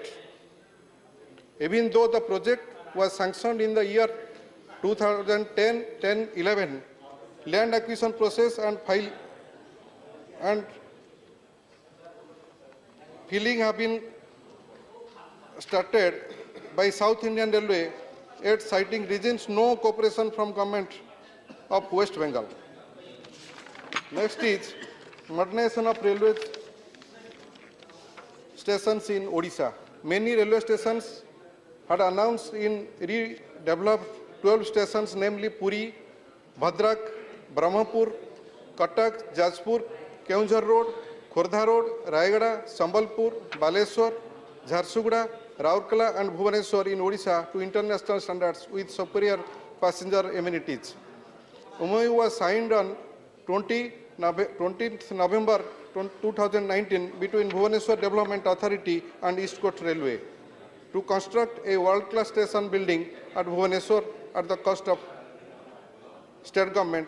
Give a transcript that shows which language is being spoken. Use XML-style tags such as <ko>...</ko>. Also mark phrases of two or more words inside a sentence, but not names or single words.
<en>Even though the project was sanctioned in the year 2010-11, land acquisition process and filling have been started by South Indian Railway, yet citing reasons no cooperation from Government of West Bengal. Next is modernization of railway stations in Odisha. Many railway stations had announced in redeveloped 12 stations, namely Puri, Bhadrak, Brahmapur, Cuttack, Jajpur, Keonjhar Road, Khordha Road, Rayagada, Sambalpur, Baleshwar, Jharsuguda, Raurkela and Bhubaneswar in Odisha to international standards with superior passenger amenities. MOU was signed on 20th November 2019 between Bhubaneswar Development Authority and East Coast Railway to construct a world-class station building at Bhubaneswar at the cost of state government.</en>